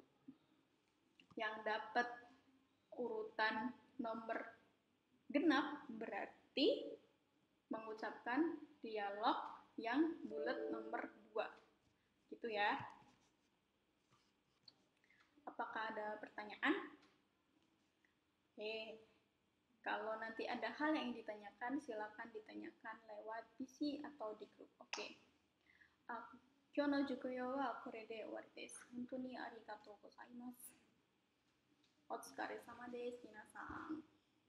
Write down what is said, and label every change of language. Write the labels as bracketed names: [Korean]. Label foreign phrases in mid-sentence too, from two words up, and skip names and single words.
[Indonesian] Yang dapat urutan nomor genap berarti mengucapkan dialog yang bulat nomor 2. Gitu ya. Apakah ada pertanyaan? Oke. Kalau nanti ada hal yang ditanyakan, silakan ditanyakan lewat PC atau di grup. Oke. [Japanese] 今日の授業はこれで終わりです。本当にありがとうございます。お疲れ様です、皆さん。